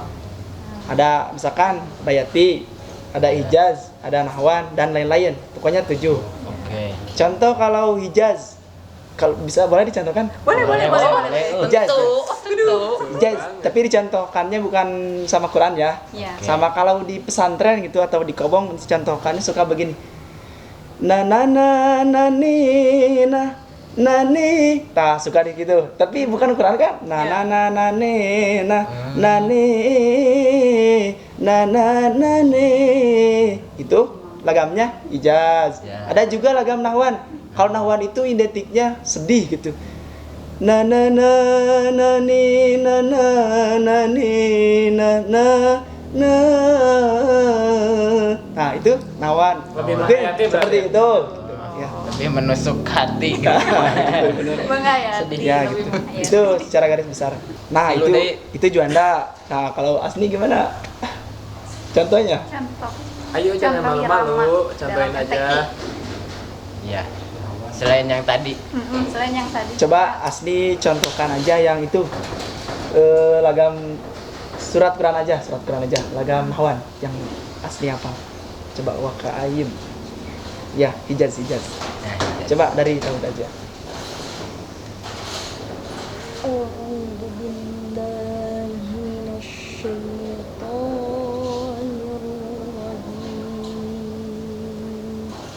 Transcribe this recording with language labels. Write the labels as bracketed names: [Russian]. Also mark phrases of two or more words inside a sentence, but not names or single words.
[Indonesian] Ada misalkan bayati, ada hijaz, ada nahwan dan lain-lain. Pokoknya 7. Oke. Contoh kalau hijaz, kalau bisa boleh dicontohkan? Boleh. Hijaz. Tentu. Hijaz, tapi dicontohkannya bukan sama Quran ya. Iya. Sama kalau di pesantren gitu atau di kobong dicontohkannya suka begini. Na na na na ni na nani. Nah, suka di gitu. Tapi bukan Quran kan? Na na na na ni na nani na na na ni. Itu lagamnya ijaz. Ya. Ada juga lagam nahwan. Kalau nahwan itu identiknya sedih gitu. Na na na na ni na na na ni na na na. Nah, itu nawan. Lebih Mungkin menghayati seperti berarti. itu. Ya. Lebih menusuk hati gitu. Menghayati. Ya lebih gitu. menghayati. Itu secara garis besar. Nah, Lu, Dek. itu Juanda. Nah, kalau Asni gimana? Contohnya? Contoh. Ayo jangan Contoh malu-malu, irama contohin dalam aja. MTQ. Iya. Selain yang tadi. Selain yang tadi. Coba Asni contohkan aja yang itu lagam surat Quran aja, lagam hawan yang Asni apa? Coba waqa'ayim. Ya, hijaz. Nah, Coba dari Daud aja. [Arabic] أعوذ بالله من الشيطان الرجيم.